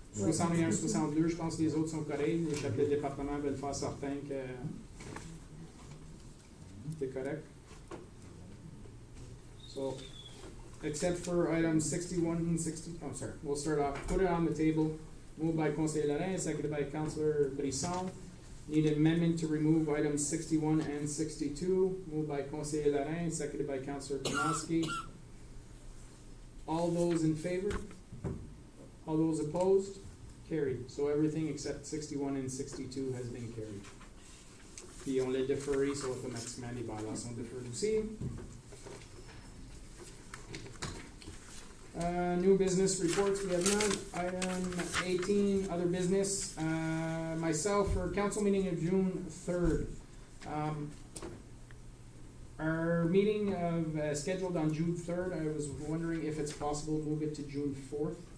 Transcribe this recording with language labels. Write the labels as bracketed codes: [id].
[fr] 61, 62, je pense que les autres sont corrects. Les chefs de département veulent faire certain que c'est correct. [en] So, except for items 61 and 60, oh, sorry, we'll start off, put it on the table, moved by Conseil Lorrain, seconded by Councilor Brisson. Need an amendment to remove items 61 and 62, moved by Conseil Lorrain, seconded by Councilor Tarnowski. All those in favor? All those opposed? Carried. So everything except 61 and 62 has been carried. [fr] Puis on les déféré, so automatiquement les bylaws sont déférés aussi. [en] New business reports, we have none. Item 18, other business. Myself, for council meeting of June 3rd. Our meeting of, scheduled on June 3rd, I was wondering if it's possible to move it to June 4th.